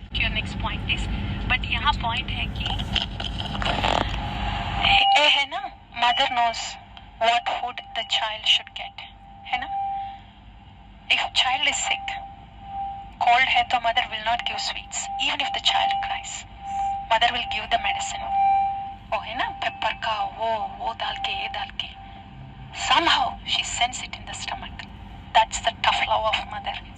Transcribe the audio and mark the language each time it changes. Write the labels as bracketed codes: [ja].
[en] Your next point is, but [hi] यहाँ point है कि है ना, [en] mother knows what food the child should get, [hi] है ना? [en] If child is sick, cold [hi] है तो [en] mother will not give sweets, even if the child cries. Mother will give the medicine. [hi] वो है ना, pepper का वो डाल के ये डाल के. [en] Somehow she sends it in the stomach. That's the tough love of mother.